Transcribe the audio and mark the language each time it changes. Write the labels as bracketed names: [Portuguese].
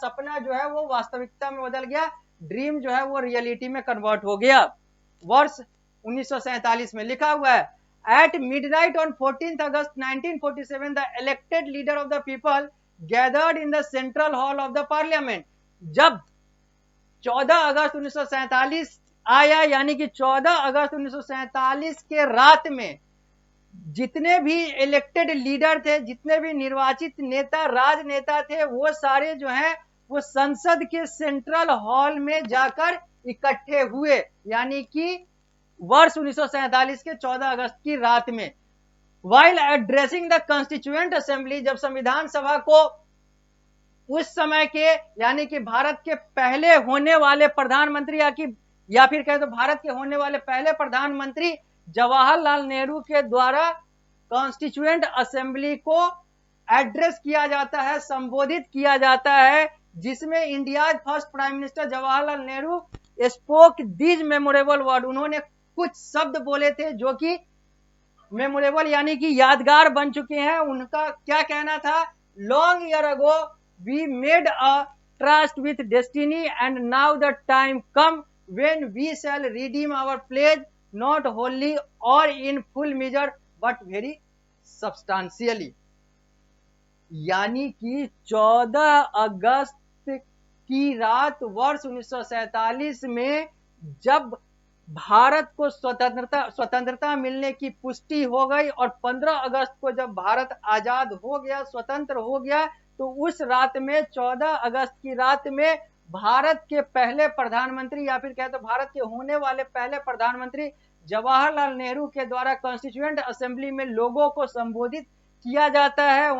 [Hindi] सपना जो है वो वास्तविकता में बदल गया, ड्रीम जो है वो रियलिटी में कन्वर्ट हो गया वर्ष 1947 में। लिखा हुआ है [English] At midnight on 14th August 1947, the elected leader of the people gathered in the central hall of the parliament। [Hindi] जब 14 अगस्त 1947 आया, यानी कि 14 अगस्त 1947 के रात में जितने भी इलेक्टेड लीडर थे, जितने भी निर्वाचित नेता, राजनेता थे, वो सारे जो हैं वो संसद के सेंट्रल हॉल में जाकर इकट्ठे हुए, यानी कि वर्ष 1947 के 14 अगस्त की रात में। [English] while addressing the constituent assembly, [Hindi] जब संविधान सभा को उस समय के यानी कि भारत के पहले होने वाले प्रधानमंत्री या फिर कहें तो भारत के होने वाले पहले प्रधानमंत्री जवाहरलाल नेहरू के द्वारा कॉन्स्टिट्यूएंट असेंबली को एड्रेस किया जाता है, संबोधित किया जाता है, जिसमें [English] India first prime minister Jawaharlal Nehru spoke these memorable word. [Hindi] उन्होंने कुछ शब्द बोले थे जो कि मेमोरेबल यानी कि यादगार बन चुके हैं। उनका क्या कहना था? [English] Long year ago we made a trust with destiny, and now the time come when we shall redeem our pledge, not wholly or in full measure but very substantially। [Hindi] यानी कि 14 अगस्त की रात वर्ष 1947 में जब भारत को स्वतंत्रता मिलने की पुष्टि हो गई और 15 अगस्त को जब भारत आजाद हो गया, स्वतंत्र हो गया, तो उस रात में 14 अगस्त की रात में भारत के पहले प्रधानमंत्री या फिर कहे तो भारत के होने वाले पहले प्रधानमंत्री जवाहरलाल नेहरू के द्वारा कॉन्स्टिट्यूएंट असेंबली में लोगों को संबोधित किया जाता है।